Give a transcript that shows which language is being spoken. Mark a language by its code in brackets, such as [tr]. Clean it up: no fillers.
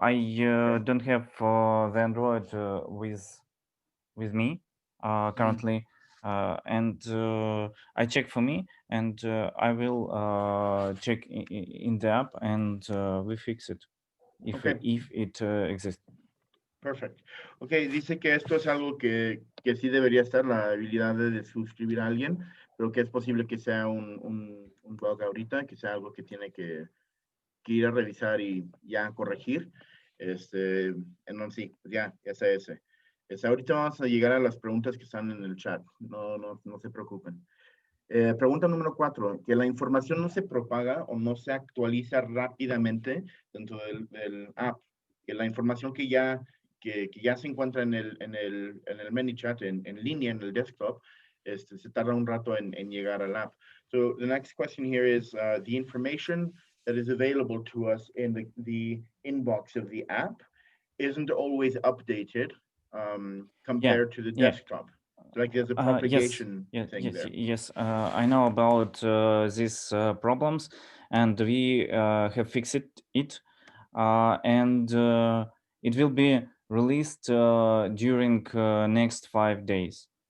[en] I don't have the Android with me currently, and I check for me, and I will check in the app, and we fix it if it exists. Perfect. [es] Ok, dice que esto es algo que sí debería estar, la habilidad de suscribir a alguien, pero que es posible que sea un bug ahorita, que sea algo que tiene que ir a revisar y ya corregir. Entonces sí, ya está ese. Ahorita vamos a llegar a las preguntas que están en el chat, no se preocupen. Pregunta número 4, que la información no se propaga o no se actualiza rápidamente dentro del app, que la información que ya se encuentra en el Manychat, en línea, en el desktop, se tarda un rato en llegar al app. [en] So the next question here is the information that is available to us in the inbox of the app isn't always updated compared to the desktop. Like there's a propagation thing there. Yes. I know about these problems, and we have fixed it, and it will be released during next 5 days.